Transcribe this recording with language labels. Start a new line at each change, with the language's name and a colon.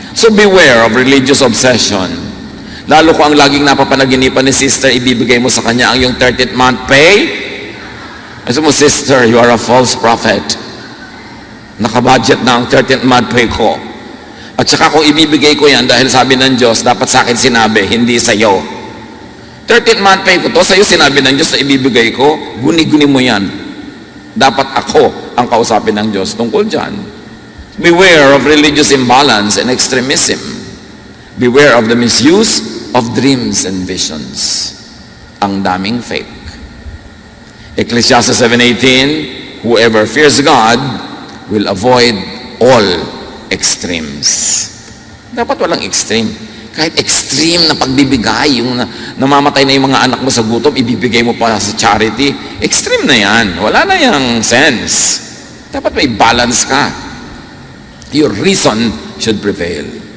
English: So beware of religious obsession.
Filipino: Lalo kung ang laging napapanaginipan ni sister, ibibigay mo sa kanya ang yung 13th month pay. Kasi mo, sister,
English: you are a false prophet.
Filipino: Nakabudget na ang 13th month pay ko. At saka kung ibibigay ko yan, dahil sabi ng Diyos, dapat sa akin sinabi, hindi sa iyo. 13th month pay ko to, sa iyo sinabi ng Diyos na ibibigay ko, guni-guni mo yan. Dapat ako ang kausapin ng Diyos tungkol dyan.
English: Beware of religious imbalance and extremism. Beware of the misuse of dreams and visions.
Filipino: Ang daming fake.
English: Ecclesiastes 7:18, whoever fears God will avoid all extremes.
Filipino: Dapat walang extreme. Kahit extreme na pagbibigay, yung namamatay na yung mga anak mo sa gutom, ibibigay mo pa sa charity, extreme na yan. Wala na yung sense. Dapat may balance ka.
English: Your reason should prevail.